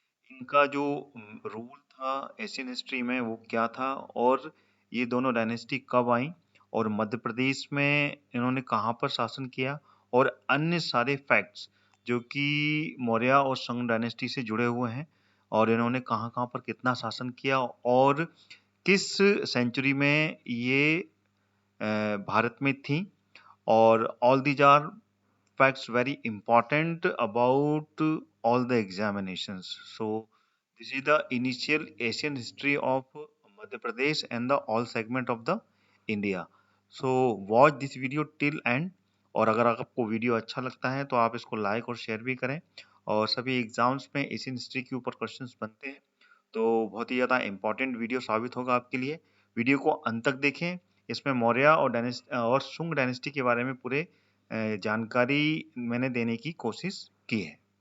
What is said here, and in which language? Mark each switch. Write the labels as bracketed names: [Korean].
[Hindi] इनका जो रूल था एशियन हिस्ट्री में वो क्या था और ये दोनों डायनेस्टी कब आई और मध्य प्रदेश में इन्होंने कहाँ पर शासन किया और अन्य सारे फैक्ट्स जो कि मौर्य और शुंग डायनेस्टी से जुड़े हुए हैं और इन्होंने कहाँ कहाँ पर कितना शासन किया और किस सेंचुरी में ये भारत में थी और [English] All these are facts very important about all the examinations. So this is the initial Asian history of Madhya Pradesh and the all segment of the India. So watch this video till end. [Hindi] और अगर आपको video अच्छा लगता है तो आप इसको like और शेयर भी करें। और सभी एग्जाम्स में एशियन हिस्ट्री के ऊपर क्वेश्चंस बनते हैं तो बहुत ही ज़्यादा इम्पोर्टेंट वीडियो साबित होगा आपके लिए। वीडियो को अंत तक देखें। इसमें मौर्य और शुंग डायनेस्टी के बारे में पूरे जानकारी मैंने देने की कोशिश की है।